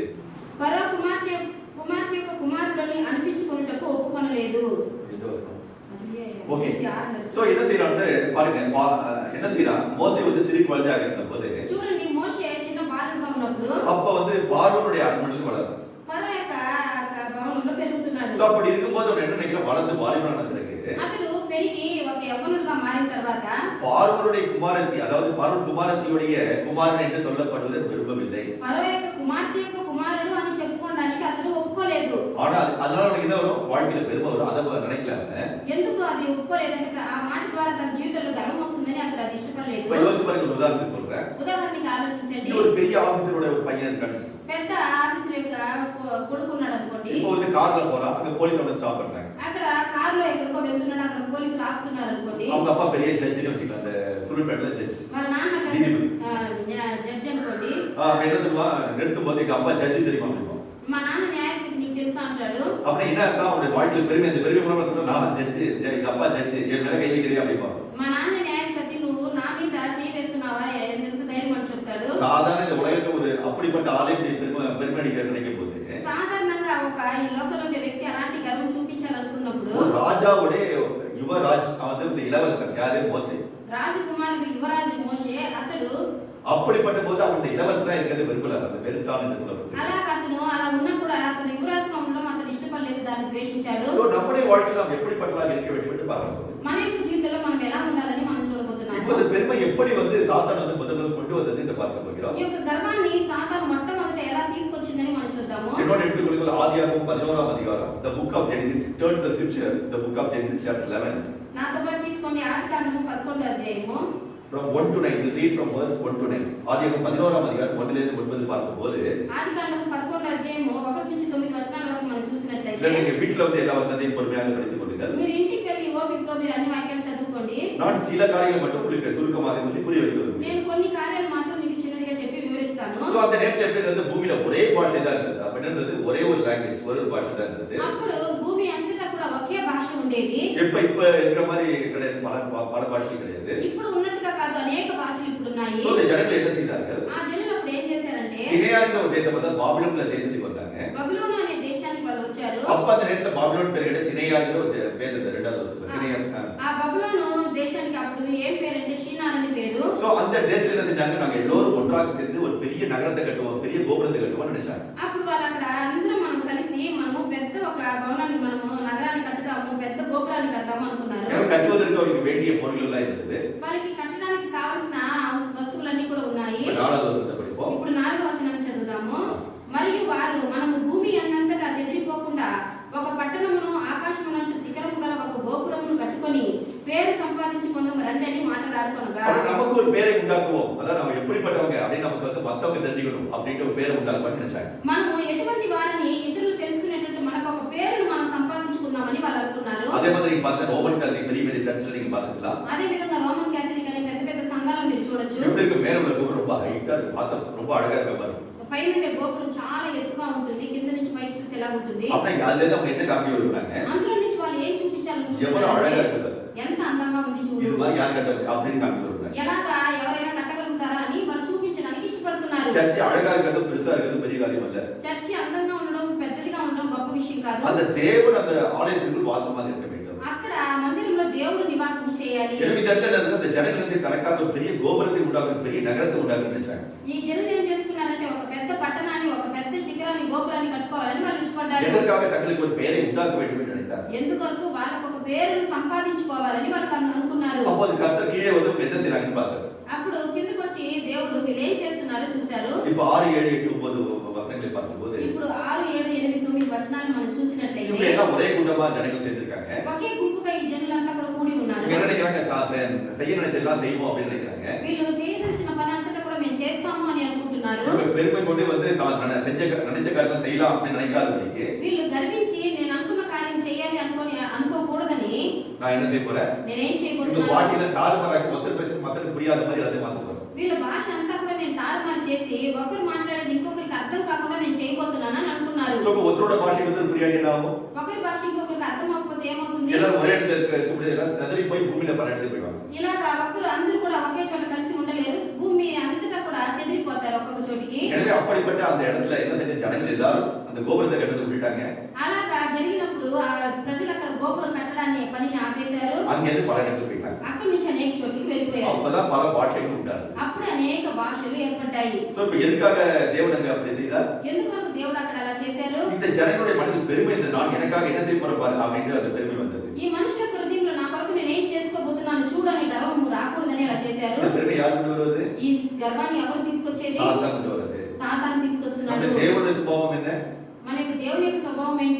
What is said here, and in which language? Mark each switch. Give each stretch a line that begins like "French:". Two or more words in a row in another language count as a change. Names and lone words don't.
Telugu: ఫరో కుమార్తె యొక్క కుమారుడని అనిపించుకొనుటకు ఒప్పుకొనలేదు.
English: Okay. So
Tamil: என்ன செய்யறான்னு பாருங்க. என்ன செய்யறான்? மோசே வந்து சிறு குழந்தையாக இருந்தபோது
Telugu: చూడండి, మోషే చిన్న బాలుడుగా ఉన్నప్పుడు
Tamil: அப்ப வந்து பார்வோனுடைய அரண்மனையில் வளர்றான்.
Telugu: ఫరో యొక్క భవనంలో పెరుగుతున్నాడు.
Tamil: சோ அப்படி இருக்கும்போது அவன் என்ன நினைக்கிறான்? வளர்ந்து வாலிபனான பிறகு
Telugu: అతడు పెరిగి ఒక యవ్వనుడిగా మారిన తర్వాత
Tamil: பார்வோனுடைய குமாரத்தி அதாவது பார்வோன் குமாரத்தியுடைய குமாரன் என்று சொல்லப்படுவதை விரும்பவில்லை.
Telugu: ఫరో యొక్క కుమార్తె యొక్క కుమారుడు అని చెప్పుకోవడానికి అతడు ఒప్పుకోలేదు.
Tamil: ஆனா அதனால அவனுக்கு என்ன வரும்? வாழ்க்கையில பெருமை வரும். அதை நினைக்கல.
Telugu: ఎందుకు అది ఒప్పుకోలేదంటే ఆ మాట ద్వారా తన జీవితంలో గర్వం వస్తుందని అతడు అది ఇష్టపడలేదు.
Tamil: யோசிச்சு பாருங்க, ஒரு உதாரணத்துக்கு சொல்றேன்.
Telugu: ఉదాహరణకి ఆలోచించండి.
Tamil: ஒரு பெரிய ஆபீசரோட ஒரு பையன் இருக்கான்னு வச்சுக்கோங்க.
Telugu: పెద్ద ఆఫీసర్ యొక్క కొడుకున్నాడు అనుకోండి.
Tamil: இப்போ வந்து கார்ல போறான், அங்க போலீஸ் அவனை ஸ்டாப் பண்றாங்க.
Telugu: అక్కడ కారులో ఎక్కడికో వెళ్తున్నాడు, అక్కడ పోలీసులు ఆపుతున్నారు అనుకోండి.
Tamil: அவங்க அப்பா பெரிய ஜட்ஜ்னு வச்சுக்கலாம், அந்த சுருள்பேட்ல ஜட்ஜ்.
Telugu: వాళ్ళ నాన్న జడ్జి అనుకోండి.
Tamil: என்ன சொல்லுவான்? நிறுத்தும் போது எங்க அப்பா ஜட்ஜ் தெரியுமா அப்படிமா.
Telugu: మా నాన్న న్యాయాధిపతి నీకు తెలుసా అంటాడు.
Tamil: அப்படி என்ன அர்த்தம்? அவனுடைய வாழ்க்கையில் பெருமை, அந்த பெருமை மூலமா சொல்ற நான் ஜட்ஜ், எங்க அப்பா ஜட்ஜ், என் மேல கை வைக்கிறீங்க அப்படிமா.
Telugu: మా నాన్న న్యాయాధిపతి, నువ్వు నా మీద చేయి వేస్తున్నావా, ఎంత ధైర్యం అని చెప్తాడు.
Tamil: சாதாரண இந்த உலகத்துல ஒரு அப்படிப்பட்ட ஆளே பெருமை நினைக்க போகுது.
Telugu: సాధారణంగా ఒక ఈ లోకంలో ఉండే వ్యక్తి అలాంటి గర్వం చూపించాలనుకున్నప్పుడు
Tamil: ஒரு ராஜாவுடைய யுவராஜ், அவன் வந்து இளவரசன் யாரு? மோசே.
Telugu: రాజకుమారుడు యువరాజు మోషే, అతడు
Tamil: அப்படிப்பட்ட போது அவனுடைய இளவரசனா இருக்கிறது விரும்பல, அந்த வெறுத்தான் என்று சொல்லப்படுது.
Telugu: అలాగా అతను అలా ఉన్నా కూడా అతను యువరాజుగా ఉండడం అతను ఇష్టపడలేదు, దాన్ని ద్వేషించాడు.
Tamil: So, நம்முடைய வாழ்க்கையில் நாம் எப்படிப்பட்டதாக இருக்க வேண்டும் என்று பார்க்கணும்.
Telugu: మన యొక్క జీవితంలో మనం ఎలా ఉండాలని మనం చూడబోతున్నాము.
Tamil: இப்போது பெருமை எப்படி சாத்தான் முதல்ல கொண்டு வந்தது என்று பார்க்க போகிறோம்.
Telugu: ఈ యొక్క గర్వాన్ని సాతాను మొట్టమొదట ఎలా తీసుకొచ్చిందని మనం చూద్దాము.
Tamil: என்னோட எடுத்துக்கொள்ளுங்கள் ஆதியாகமம் 11ஆம் அதிகாரம்,
English: the book of Genesis. Turn to the scripture, the book of Genesis chapter 11.
Telugu: నాతో పాటు తీసుకోండి ఆదికాండము 11వ అధ్యాయము.
English: From 1 to 9, we'll read from verse 1 to 9.
Tamil: ஆதியாகமம் 11ஆம் அதிகாரம் 1 லிருந்து 9 பார்க்கும்போது,
Telugu: ఆదికాండము 11వ అధ్యాయము 1 నుంచి 9 వచనాల వరకు మనం చూసినట్లయితే,
Tamil: நீங்க வீட்ல வந்து எல்லா வசனத்தையும் பொறுமையாக படித்துக் கொள்ளுங்கள்.
Telugu: మీరు ఇంటికి వెళ్ళి ఓపికతో మీరు అన్ని వాక్యాలు చదువుకోండి.
Tamil: நான் சில காரியங்களை மட்டும் உங்களுக்கு சுருக்கமாக சொல்லி புரிய வைக்கிறேன்.
Telugu: నేను కొన్ని కార్యాలు మాత్రం మీకు చిన్నదిగా చెప్పి వివరిస్తాను.
Tamil: சோ அந்த நேரத்துல எப்படி இருந்தது? பூமியில ஒரே பாஷை தான் இருந்தது. அப்ப என்ன இருந்தது? ஒரே ஒரு லாங்குவேஜ், ஒரே ஒரு பாஷை தான் இருந்தது.
Telugu: అప్పుడు భూమి అంతటా కూడా ఒకే భాష ఉండేది.
Tamil: இப்ப இருக்கிற மாதிரி கிடையாது, பல பாஷைகள் கிடையாது.
Telugu: ఇప్పుడు ఉన్నట్టుగా కాదు, అనేక భాషలు ఇప్పుడు ఉన్నాయి.
Tamil: சோ இந்த ஜனங்கள் என்ன செய்தார்கள்?
Telugu: ఆ జనులు అప్పుడు ఏం చేశారంటే,
Tamil: சினேயாங்கிற ஒரு தேசம் வந்து பாபிலோன்ல தேசத்துக்கு வந்தாங்க.
Telugu: బబులోను అనే దేశానికి వాళ్ళు వచ్చారు.
Tamil: அப்ப அந்த நேரத்துல பாபிலோன் பேரு சினேயாங்கிற ஒரு பேர் இருந்தது, ரெண்டாவது வருஷத்துல சினேயா.
Telugu: ఆ బబులోను దేశానికి అప్పుడు ఏం పేరంటే షీనార్ అని పేరు.
Tamil: சோ அந்த தேசத்துல என்ன செஞ்சாங்க? நாங்க எல்லாரும் ஒன்றாக சேர்ந்து ஒரு பெரிய நகரத்தை கட்டுவோம், பெரிய கோபுரத்தை கட்டுவோம்னு நினைச்சாங்க.
Telugu: అప్పుడు వాళ్ళు అక్కడ అందరం మనం కలిసి మనము పెద్ద ఒక భవనాన్ని మనము నగరాన్ని కట్టుదాము, పెద్ద గోపురాన్ని కడదాము అనుకున్నారు.
Tamil: கட்டுவதற்கு அவருக்கு வேண்டிய பொருள் எல்லாம் இருந்தது.
Telugu: వాళ్ళకి కట్టడానికి కావాల్సిన వస్తువులన్నీ కూడా ఉన్నాయి.
Tamil: நாலாவது வருஷத்தை படிப்போம்.
Telugu: ఇప్పుడు 4వ వచనాన్ని చదువుదాము. మరియు వారు మనము భూమి అన్నంతటా చెదిరిపోకుండా ఒక పట్టణమును ఆకాశమునంటు శిఖరము గల ఒక గోపురమును కట్టుకొని పేరు సంపాదించుకుందాం రండి అని మాట్లాడుకొనగా,
Tamil: நமக்கு ஒரு பேரை உண்டாக்குவோம், அதான் நம்ம எப்படிப்பட்டவங்க அப்படின்னு நமக்கு வந்து மத்தவங்க தெரிஞ்சுக்கணும் அப்படின்ற ஒரு பேரை உண்டாக்குவான்னு நினைச்சாங்க.
Telugu: మనము ఎటువంటి వారిని ఇతరులు తెలుసుకునేటట్టు మనకు ఒక పేరును మనం సంపాదించుకుందామని వాళ్ళు అనుకున్నారు.
Tamil: அதே மாதிரி நீங்க பார்த்தா ரோமன் கேத்தலிக் பெரிய பெரிய சர்ச்சில் நீங்க பார்த்துக்கலாம்.
Telugu: అదే విధంగా రోమన్ కేథలిక్ అనే పెద్ద పెద్ద సంఘాలను మీరు చూడొచ్చు.
Tamil: எப்படி இருக்கு? மேல உள்ள கோபுரம் ரொம்ப ஹைட்டா இருக்கு, பார்த்தா ரொம்ப அழகா இருக்க பாருங்க.
Telugu: పైనుండే గోపురం చాలా ఎత్తుగా ఉంటుంది, కింద నుంచి పైకి చూసి ఎలా ఉంటుంది.
Tamil: அப்படியே அதுல இருந்து அவங்க என்ன காமிக்க விரும்புறாங்க?
Telugu: అందులో నుంచి వాళ్ళు ఏం
Tamil: எவ்வளவு அழகா
Telugu: చూపించాలనుకుంటున్నారు?
Tamil: இருக்கு பாருங்க.
Telugu: ఎంత అందంగా ఉంది
Tamil: இது
Telugu: చూడు,
Tamil: மாதிரி யார் கட்ட அப்படின்னு காமிக்க விரும்புறாங்க.
Telugu: ఎలాగా ఎవరైనా కట్టగలుగుతారా అని వాళ్ళు చూపించడానికి ఇష్టపడుతున్నారు.
Tamil: சர்ச் அழகா இருக்கிறது, பெருசா இருக்கிறது பெரிய காரியம் அல்ல.
Telugu: చర్చి అందంగా ఉండడం, పెద్దదిగా ఉండడం గొప్ప విషయం కాదు.
Tamil: அந்த தேவன் அந்த ஆலயத்திற்குள் வாசமாக இருக்க வேண்டும்.
Telugu: అక్కడ మందిరంలో దేవుడు నివాసం చేయాలి.
Tamil: எனவே இந்த இடத்துல இருந்து அந்த ஜனங்களுக்கு தனக்காக ஒரு பெரிய கோபுரத்தை உண்டாக்கும், பெரிய நகரத்தை உண்டாக்கும் நினைச்சாங்க.
Telugu: ఈ జనులు ఏం చేసుకున్నారంటే ఒక పెద్ద పట్టణాన్ని, ఒక పెద్ద శిఖరాన్ని, గోపురాన్ని కట్టుకోవాలని వాళ్ళు ఇష్టపడ్డారు.
Tamil: எதற்காக தங்களுக்கு ஒரு பெயரை உண்டாக்க வேண்டும் என்று நினைத்தார்.
Telugu: ఎందుకొరకు వాళ్ళకు ఒక పేరును సంపాదించుకోవాలని వాళ్ళు అనుకున్నారు.
Tamil: அப்போது கர்த்தர் கீழே வந்து என்ன செய்றாங்கன்னு பார்த்தார்.
Telugu: అప్పుడు కిందకి వచ్చి దేవుడు వీళ్ళు ఏం చేస్తున్నారో చూశారు.
Tamil: இப்ப 6, 7, 8, 9 வசனங்களை பார்க்கும்போது
Telugu: ఇప్పుడు 6, 7, 8, 9 వచనాలు మనం చూసినట్లయితే
Tamil: இவங்க எல்லாம் ஒரே கூட்டமா ஜனங்கள் சேர்ந்திருக்காங்க.
Telugu: ఒకే గుంపుగా ఈ జనులంతా కూడా కూడి ఉన్నారు.
Tamil: இவங்க என்ன நினைக்கிறாங்க? செய்ய நினைச்செல்லாம் செய்வோம் அப்படின்னு நினைக்கிறாங்க.
Telugu: వీళ్ళు చేయదలిచిన పని అంతటా కూడా మేము చేస్తాము అని అనుకుంటున్నారు.
Tamil: இவங்க பெருமை கொண்டு வந்து தான் நினைச்ச காரியம் செய்யலாம் அப்படின்னு நினைக்காதவங்களுக்கு
Telugu: వీళ్ళు గర్వించి నేను అనుకున్న కార్యం చేయాలి అనుకోకూడదని
Tamil: நான் என்ன செய்ய போறேன்?
Telugu: నేనేం
Tamil: இந்த
Telugu: చేయబోతున్నాను?
Tamil: பாஷையில தாறுமாறாக ஒருத்தர் பேச மத்தவங்களுக்கு புரியாத மாதிரி எல்லாத்தையும் மாத்த போறேன்.
Telugu: వీళ్ళ భాష అంతా కూడా నేను తారుమారు చేసి ఒకరు మాట్లాడేది ఇంకొకరికి అర్థం కాకుండా నేను చేయబోతున్నానని అనుకున్నారు.
Tamil: சோ ஒருத்தரோட பாஷை வந்து புரியாட்டி என்ன ஆகும்?
Telugu: ఒకరి భాష ఇంకొకరికి అర్థం అవ్వకపోతే ఏమవుతుంది?
Tamil: எல்லாரும் ஒரே இடத்துல இருக்க முடியாது, எல்லாம் சிதறி போய் பூமியில பல இடத்துக்கு போயிடுவாங்க.
Telugu: ఇలాగా ఒకరు అందరూ కూడా ఒకే చోట కలిసి ఉండలేరు, భూమి అంతటా కూడా చెదిరిపోతారు ఒక్కొక్క చోటికి.
Tamil: எனவே அப்படிப்பட்ட அந்த இடத்துல என்ன செஞ்ச ஜனங்கள் எல்லாரும் அந்த கோபுரத்தை கட்டத்தை விட்டுட்டாங்க.
Telugu: అలాగా జరిగినప్పుడు ఆ ప్రజలు అక్కడ గోపురం కట్టడాన్ని పనిని ఆపేశారు.
Tamil: அங்கிருந்து பல இடத்துக்கு போயிட்டாங்க.
Telugu: అక్కడి నుంచి అనేక చోట్లకి వెళ్ళిపోయారు.
Tamil: அப்பதான் பல பாஷைகள் உண்டானது.
Telugu: అప్పుడు అనేక భాషలు ఏర్పడ్డాయి.
Tamil: சோ இப்ப எதுக்காக தேவன் அங்க அப்படி செய்தார்?
Telugu: ఎందుకొరకు దేవుడు అక్కడ అలా చేశారు?
Tamil: இந்த ஜனங்களுடைய மனதில் பெருமை இருந்தது, நான் எனக்காக என்ன செய்ய போறேன் பாரு அப்படின்ற அந்த பெருமை வந்தது.
Telugu: ఈ మనుషుల హృదయంలో నా కొరకు నేను ఏం చేసుకోబోతున్నాను చూడని గర్వం రాకూడదని అలా చేశారు.
Tamil: இந்த பெருமை யார் கொண்டு வருவது?
Telugu: ఈ గర్వాన్ని ఎవరు తీసుకొచ్చేది?
Tamil: சாத்தான் கொண்டு வருது.
Telugu: సాతాను తీసుకొస్తున్నాడు.
Tamil: அந்த தேவனுடைய சுபாவம் என்ன?
Telugu: మన యొక్క దేవుని యొక్క స్వభావం ఏంటి?